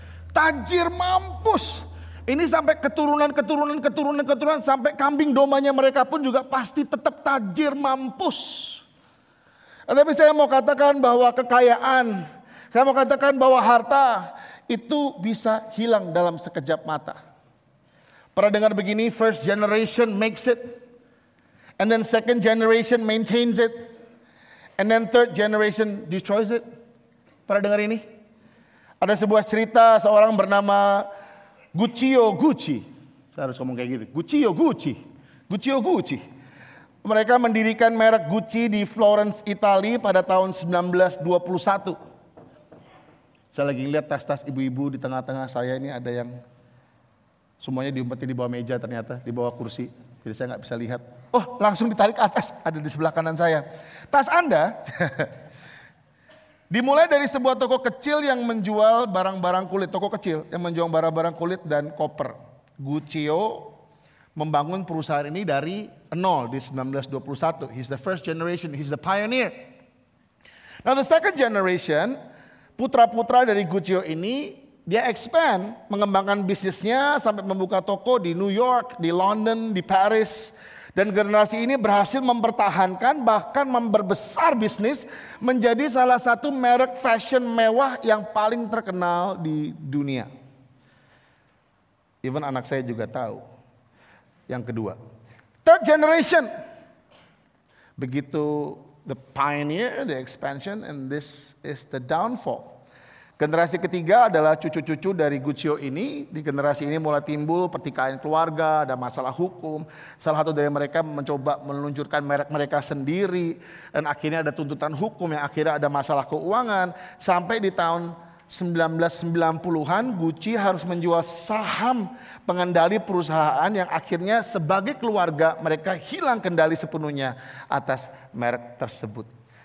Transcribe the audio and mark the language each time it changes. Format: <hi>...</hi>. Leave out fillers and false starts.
<id>Tajir mampus. Ini sampai keturunan sampai kambing domanya mereka pun juga pasti tetap tajir mampus. Tapi saya mau katakan bahwa kekayaan, saya mau katakan bahwa harta itu bisa hilang dalam sekejap mata. Pernah dengar begini,</id> <en>first generation makes it, and then second generation maintains it, and then third generation destroys it.</en> <id>Pernah dengar ini? Ada sebuah cerita seorang bernama Guccio Gucci. Saya harus ngomong kayak gitu. Guccio Gucci. Mereka mendirikan merek Gucci di Florence, Italia pada tahun 1921. Saya lagi lihat tas-tas ibu-ibu di tengah-tengah saya ini, ada yang semuanya diumpetin di bawah meja ternyata, di bawah kursi. Jadi saya nggak bisa lihat. Oh, langsung ditarik ke atas, ada di sebelah kanan saya. Tas Anda dimulai dari sebuah toko kecil yang menjual barang-barang kulit. Toko kecil yang menjual barang-barang kulit dan koper. Guccio membangun perusahaan ini dari nol di 1921.</id> <en>He's the first generation, he's the pioneer. Now the second generation,</en> <id>putra-putra dari Guccio ini, dia expand, mengembangkan bisnisnya sampai membuka toko di New York, di London, di Paris. Dan generasi ini berhasil mempertahankan bahkan memperbesar bisnis menjadi salah satu merek fashion mewah yang paling terkenal di dunia. Even anak saya juga tahu. Yang kedua,</id> <en>third generation. Begitu the pioneer, the expansion, and this is the downfall.</en> <id>Generasi ketiga adalah cucu-cucu dari Guccio ini. Di generasi ini mulai timbul pertikaian keluarga, ada masalah hukum. Salah satu dari mereka mencoba meluncurkan merek mereka sendiri. Dan akhirnya ada tuntutan hukum yang akhirnya ada masalah keuangan. Sampai di tahun 1990-an Gucci harus menjual saham pengendali perusahaan yang akhirnya sebagai keluarga mereka hilang kendali sepenuhnya atas merek tersebut.</id>